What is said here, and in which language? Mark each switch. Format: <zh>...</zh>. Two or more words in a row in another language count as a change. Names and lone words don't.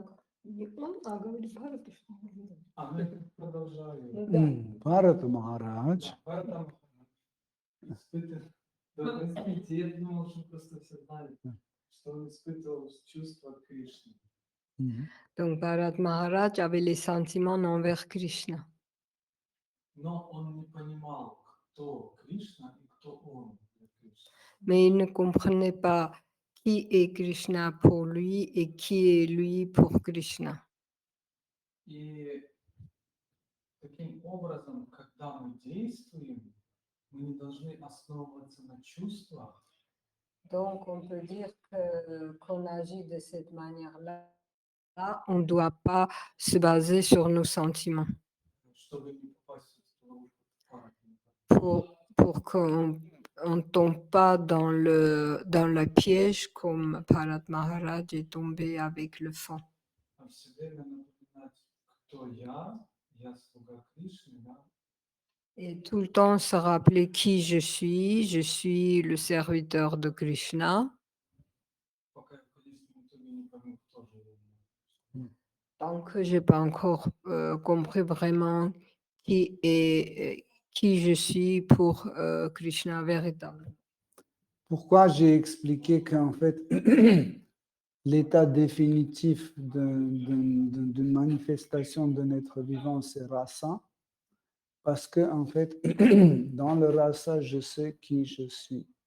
<ru>Не он, а говорит Бхарата, что можно. Мы продолжали. Bharata Maharaj. Парата испытывал. Да, в принципе, я думал, что просто все знали, что он испытывал чувства Кришны.</ru> <fr>Donc Bharat Maharaj avait les sentiments envers Krishna.</fr> <ru>Но он не понимал, кто Кришна и кто он для Кришны.</ru> <fr>Mais il ne comprenait pas qui est Krishna pour lui et qui est lui pour Krishna.</fr> <ru>И таким образом, когда мы действуем, мы не должны основываться на чувствах.</ru> <fr>Donc on peut dire qu'on agit de cette manière-là. On ne doit pas se baser sur nos sentiments.</fr> <ru>Чтобы не попасть в ловушку</ru> <fr>Pour qu'on ne tombe pas dans le piège comme Bharat Maharaj est tombé avec le fond.</fr> <ru>Все время напоминать, кто я слуга Кришны, да?</ru> <fr>Et tout le temps se rappeler qui je suis le serviteur de Krishna.</fr> <ru>Пока я в конечном итоге не пойму, кто же я.</ru> <fr>Tant que je n'ai pas encore compris vraiment qui je suis pour Krishna véritable. Pourquoi j'ai expliqué qu'en fait, l'état définitif d'une manifestation d'un être vivant, c'est rasa, Parce que, en fait, dans le rasa, je sais qui je suis.</fr>